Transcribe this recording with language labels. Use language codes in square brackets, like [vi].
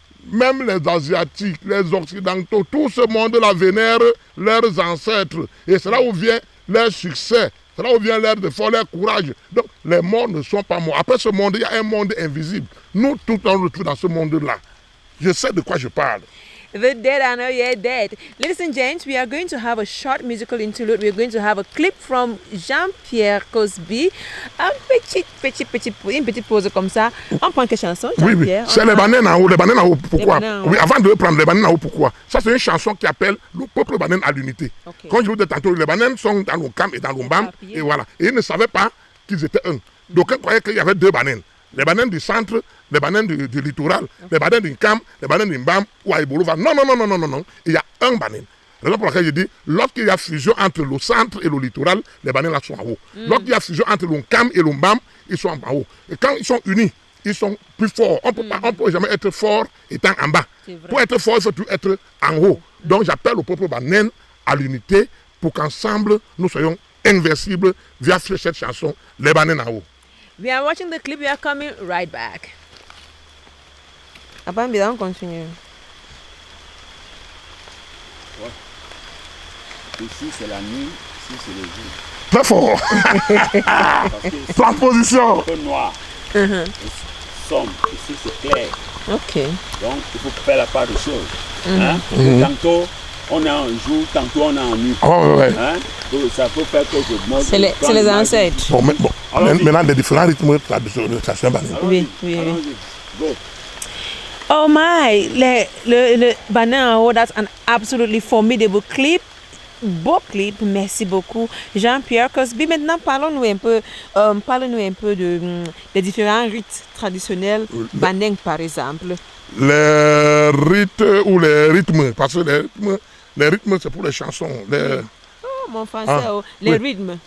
[fr] Même les Asiatiques, les Occidentaux, tout ce monde-là vénère leurs ancêtres. Et c'est là où vient leur succès. C'est là où vient l'air de fort, leur courage. Donc, les morts ne sont pas morts. Après ce monde, il y a un monde invisible. Nous, tout on retrouve dans ce monde-là. Je sais de quoi je parle. [en] The dead are not yet dead. Ladies and gents, we are going to have a short musical interlude. We are going to have a clip from Jean-Pierre Cosby. [fr] Une petite pause comme ça. On prend quelle chanson, Jean-Pierre? Oui. C'est les bananes en haut. Les bananes en haut, pourquoi? Oui, avant de prendre les bananes en haut, pourquoi? Ça, c'est une chanson qui appelle le peuple banane à l'unité. Okay. Quand je vous dis tantôt, les bananes sont dans le Cam et dans le Mbam. Et voilà. Et ils ne savaient pas qu'ils étaient un. D'aucuns croyaient qu'il y avait 2 Banènes. Les Banènes du centre, les Banènes du littoral, les Banènes du Cam, les Banènes du Mbam ou à Ibolova. Non. Il y a un Banène. Raison pour laquelle je dis, lorsqu'il y a fusion entre le centre et le littoral, les Banènes là sont en haut. Lorsqu'il y a fusion entre le Cam et le Mbam, ils sont en haut. Et quand ils sont unis, ils sont plus forts. On ne peut jamais être fort étant en bas. Pour être fort, il faut toujours être en haut. Donc j'appelle au peuple Banène à l'unité pour qu'ensemble, nous soyons invincibles via cette chanson, les Banènes en haut. [en] We are watching the clip. We are coming right back. [fr] Abambi, on continue. Ici, c'est la nuit, ici, c'est le jour. Très fort. Transposition. Un peu noir. Sombre. Ici, c'est clair. Ok. Donc, il faut faire la part des choses. Hein? Tantôt, on est en jour, tantôt, on est en nuit. Hein? Donc, ça peut faire que je montre. C'est les ancêtres. Bon, maintenant, des différents rythmes traditionnels. Oui. [en] Go. Oh my, [fr] le Banène en haut, [en] that's an absolutely formidable clip. [fr] Beau clip, merci beaucoup Jean-Pierre Cosby. Maintenant, parlons-nous un peu des différents rites traditionnels Banène par exemple. Les rites ou les rythmes, parce que les rythmes c'est pour les chansons. Oh mon français, les rythmes.